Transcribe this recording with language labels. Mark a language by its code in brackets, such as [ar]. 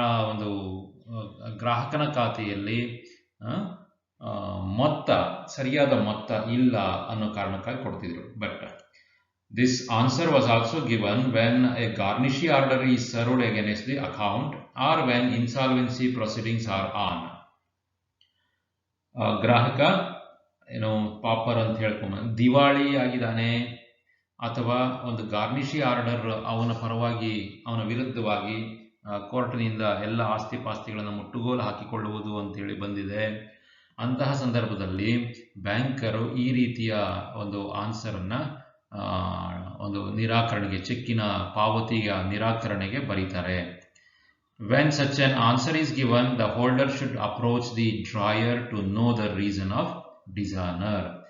[kn] ಒಂದು ಗ್ರಾಹಕನ ಖಾತೆಯಲ್ಲಿ ಮೊತ್ತ ಸರಿಯಾದ ಮೊತ್ತ ಇಲ್ಲ ಅನ್ನೋ ಕಾರಣಕ್ಕಾಗಿ ಕೊಡ್ತಿದ್ರು. [en] But this answer was also given when a garnishee order is served against the account or when insolvency proceedings are on. [kn] ಗ್ರಾಹಕ ಏನೋ ಪಾಪರ್ ಅಂತ ಹೇಳ್ಕೊಂಬ ದಿವಾಳಿ ಆಗಿದ್ದಾನೆ ಅಥವಾ ಒಂದು ಗಾರ್ನಿಷಿ ಆರ್ಡರ್ ಅವನ ಪರವಾಗಿ ಅವನ ವಿರುದ್ಧವಾಗಿ ಕೋರ್ಟ್ನಿಂದ ಎಲ್ಲ ಆಸ್ತಿ ಪಾಸ್ತಿಗಳನ್ನು ಮುಟ್ಟುಗೋಲು ಹಾಕಿಕೊಳ್ಳುವುದು ಅಂತೇಳಿ ಬಂದಿದೆ. ಅಂತಹ ಸಂದರ್ಭದಲ್ಲಿ ಬ್ಯಾಂಕರು ಈ ರೀತಿಯ ಒಂದು ಆನ್ಸರನ್ನು ಒಂದು ನಿರಾಕರಣೆಗೆ ಚೆಕ್ಕಿನ ಪಾವತಿಯ ನಿರಾಕರಣೆಗೆ ಬರೀತಾರೆ. [en] When such an answer is given, the holder should approach the drawer to know the reason of dishonor.